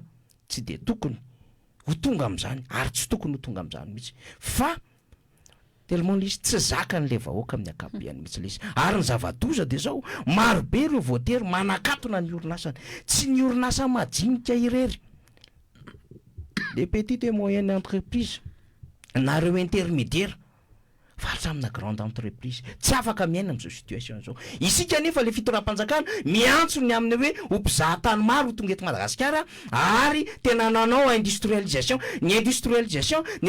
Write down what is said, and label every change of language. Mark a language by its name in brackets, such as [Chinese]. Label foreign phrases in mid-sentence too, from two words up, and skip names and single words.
[Malagasy] tsy de tokony ho tonga am'zany ary tsy tokony ho tonga am'zany mihitsy fa tellement izy tsy zakany le vahoaka amin'ny akapobeany mihitsy le izy ary ny zava-doza de zao maro be ireo voatery manakatona ny orinasany tsy ny orinasa majinika irery [French] les petites et moyennes entreprises [Malagasy] nareo intermédiaire faritra amina [French] grande entreprise [Malagasy] tsy afaka miaina am'izao situation zao isika nefa le fitondram-panjakana miantsony amin'ny hoe ho mpizahatany maro tonga eto Madagasikara ary tena nanao industrialisation ny